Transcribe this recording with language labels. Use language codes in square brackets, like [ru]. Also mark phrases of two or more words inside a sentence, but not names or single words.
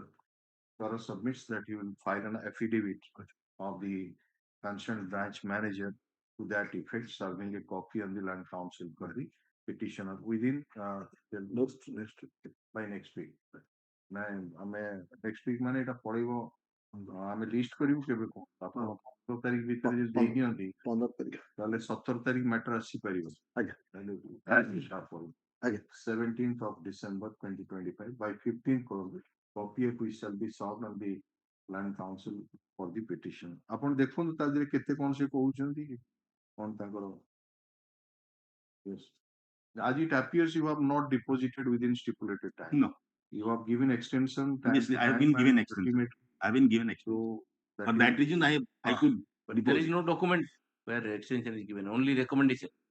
[en] Kara submits that he will file an affidavit of the concerned branch manager to that effect, serving a copy on the land council for the petitioner within by next week. Next week [or] ମାନେ ଏଟା ପଡିବ ଆମେ লিস্ট କରିବୁ କେବେ କଣ ଆପଣ 15 ତାରିଖ ଭିତରେ ଯଦି ଦେଇ ଦିଅନ୍ତି 15 ତାରିଖ ତାହେଲେ 17 ତାରିଖ ମ୍ୟାଟର ଆସି ପାରିବ ଆଜ୍ଞା [en] 17th of December 2025 by 15th copy of which shall be served on the land council for the petition. [or] ଆପଣ ଦେଖନ୍ତୁ ତା ଦେହରେ କେତେ କଣ ସେ କହୁଛନ୍ତି କଣ ତାଙ୍କର [en] yes as it appears you have not deposited within stipulated time. No. You have given extension time. Yes, I have been given extension. I have been given extension. So for that reason, I could. But there is no document where extension is given, only recommendation.